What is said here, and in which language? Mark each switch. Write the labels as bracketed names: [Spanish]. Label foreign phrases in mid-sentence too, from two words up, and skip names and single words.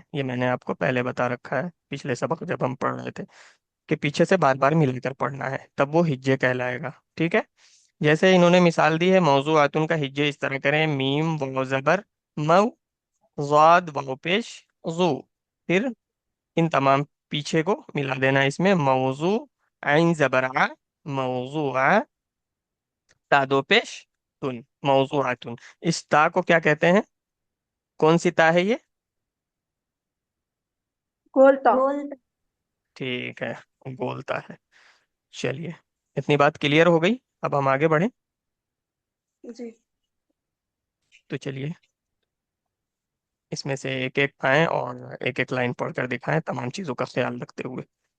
[Urdu] یہ میں نے آپ کو پہلے بتا رکھا ہے پچھلے سبق جب ہم پڑھ رہے تھے، کہ پیچھے سے بار بار مل کر پڑھنا ہے، تب وہ ہجے کہلائے گا. ٹھیک ہے. جیسے انہوں نے مثال دی ہے، موضوعاتن کا ہجے اس طرح کریں: میم واو زبر مو، ضاد واو پیش ضو. پھر ان تمام پیچھے کو ملا دینا اس میں: موضوع، عین زبر ع، موضوع، تا دو پیش تن، موضوعاتن. اس تا کو کیا کہتے ہیں؟ کون سی تا ہے یہ؟ گولتا. گول. ٹھیک ہے، بولتا ہے. چلیے اتنی بات کلیئر ہو گئی. اب ہم آگے بڑھیں. جی. تو چلیے اس میں سے ایک ایک آئیں اور ایک ایک لائن پڑھ کر دکھائیں تمام چیزوں کا خیال رکھتے ہوئے.